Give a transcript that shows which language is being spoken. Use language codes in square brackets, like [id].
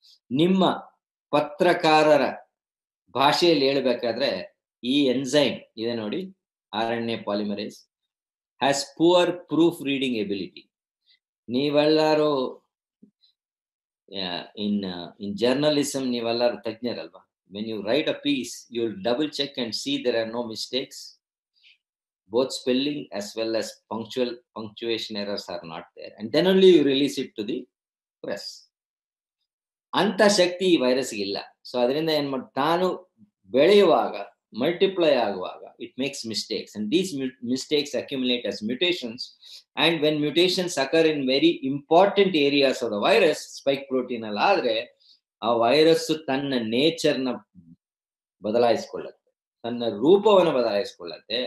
[kn] ನಿಮ್ಮ ಪತ್ರಕಾರರ ಭಾಷೆಯಲ್ಲಿ ಹೇಳ್ಬೇಕಾದ್ರೆ ಈ ಎನ್ಸೈಮ್ ಇದೆ ನೋಡಿ, RNA polymerase [en] Has poor proof reading ability. [kn] ನೀವೆಲ್ಲರೂ [en] in journalism [kn] ನೀವೆಲ್ಲರೂ ತಜ್ಞರಲ್ವಾ? [en] when you write a piece, you'll double check and see there are no mistakes. Both spelling as well as punctuation errors are not there, and then only you release it to the press. [kn] ಅಂತ ಶಕ್ತಿ ಈ ವೈರಸ್ಗೆ ಇಲ್ಲ. So ಅದರಿಂದ ಏನ್ ಮಾಡಿ, ತಾನು ಬೆಳೆಯುವಾಗ, multiply ಆಗುವಾಗ [en] it makes mistakes, and these mistakes accumulate as mutations, and when mutations occur in very important areas of the virus, spike protein [kn] ಅಲ್ಲಿ ಆದ್ರೆ ಆ ವೈರಸ್ ತನ್ನ ನೇಚರ್ನ ಬದಲಾಯಿಸಿಕೊಳ್ಳುತ್ತೆ, ತನ್ನ ರೂಪವನ್ನು ಬದಲಾಯಿಸಿಕೊಳ್ಳುತ್ತೆ.